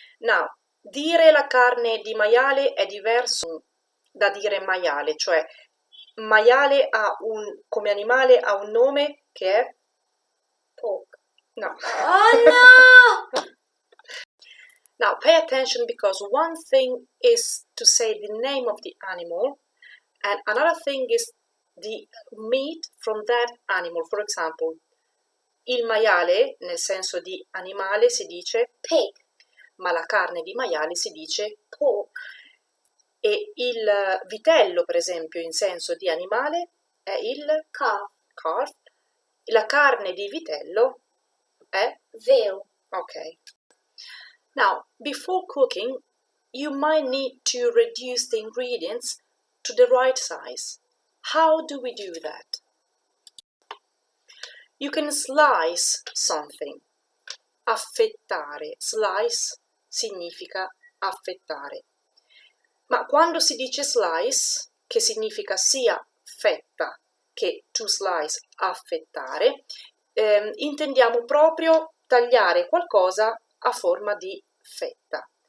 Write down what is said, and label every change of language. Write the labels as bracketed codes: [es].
[it] Now, dire la carne di maiale è diverso da dire maiale, cioè maiale come animale ha un nome che è? [en] Pork. No. Oh no! Now, pay attention, because one thing is to say the name of the animal, and another thing is the meat from that animal. For example, [it] il maiale, nel senso di animale, si dice [en] Pig, [it] ma la carne di maiale si dice [en] pork. [it] e il vitello, per esempio, in senso di animale è il calf. La carne di vitello è [en] Veal. ok. Now, before cooking, you might need to reduce the ingredients to the right size. How do we do that? You can slice something. [it] Affettare. Slice significa affettare. Ma quando si dice slice, che significa sia fetta che to slice, affettare, intendiamo proprio tagliare qualcosa a forma di fetta.